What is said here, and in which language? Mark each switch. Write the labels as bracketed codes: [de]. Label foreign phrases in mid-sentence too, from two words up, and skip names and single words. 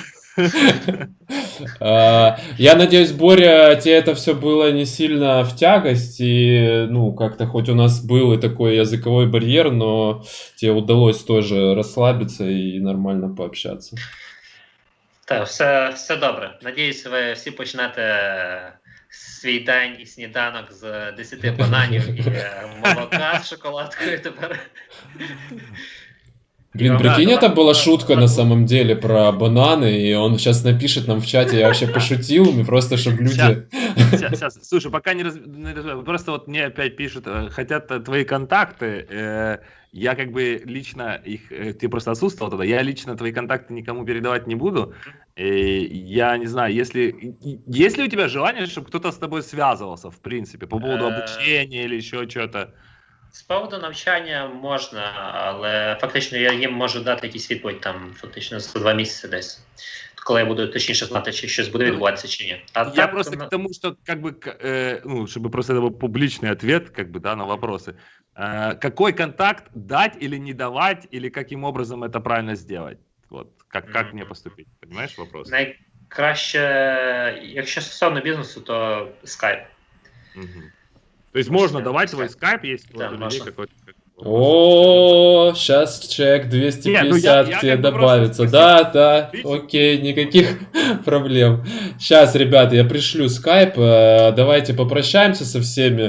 [ru] Я надеюсь, Боря, тебе это все было не сильно в тягость, и, как-то хоть у нас был и такой языковой барьер, но тебе удалось тоже расслабиться и нормально пообщаться. [uk] Так, все добре. Надіюсь, ви всі почнете свій день і сніданок з 10 бананів і молока з шоколадкою тепер. [ru] Блин, Да, прикинь, давай, это была шутка на давай. самом деле про бананы, и он сейчас напишет нам в чате, я вообще пошутил, просто чтобы люди... Сейчас, слушай, пока просто вот мне опять пишут, хотят твои контакты, я как бы лично их, ты просто отсутствовал тогда, я лично твои контакты никому передавать не буду, я не знаю, есть ли у тебя желание, чтобы кто-то с тобой связывался, в принципе, по поводу обучения или еще что-то? [uk] З поводу навчання можна, але фактично я їм можу дати якісь відповідь там фактично за 2 місяці десь, коли я буду точніше знати, чи щось буде відбуватися чи ні. [ru] А Я так, просто к тому, что как бы, ну, чтобы просто это был публичный ответ, как бы, да, на вопросы. Какой контакт дать или не давать, или каким образом это правильно сделать? Вот, как мне поступить? Понимаешь вопрос? [uk] найкраще, якщо стосовно бізнесу, то Skype. Мгм. [ru] То есть можно давать твой скайп, если Да, вот у людей можно. какой-то... О, сейчас чек 250 я к тебе как бы добавится. просто Да, да, Лично? окей, никаких проблем. Сейчас, ребята, я пришлю скайп. Давайте попрощаемся со всеми.